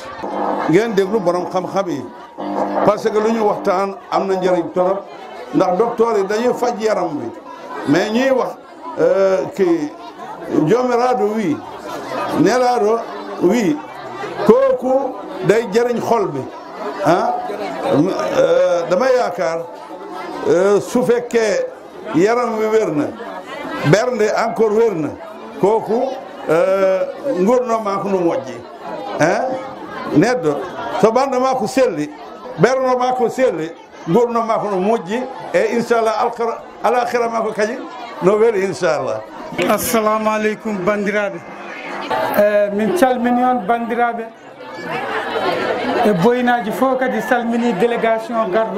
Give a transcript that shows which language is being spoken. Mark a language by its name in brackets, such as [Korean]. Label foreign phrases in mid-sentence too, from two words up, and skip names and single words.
[Wolof] ngeen déglu borom xam-xam yi [French] parce que [Wolof] lu ñu waxtaan am na njëriñ torop ndax docteur yi dañuy faj yaram bi mais ñuy wax kii joomiraado wi nelaado wi kooku day jëriñ xol bi dama yaakaar su fekkee yaram wi wér na bernde encore wér na [Fula] kooku ngurnoma ko no moƴƴi neɗɗo so ɓanndoma ko selli ɓernoma ko selli ngurnoma ko no moƴƴi e inchallah alakhira ma ko kañi no weeli inchallah. [Arabic] السلام عليكم [Fula] bandiraɓe min calmini on bandiraɓe e boyinaji fof kadi salmini délégation garɗo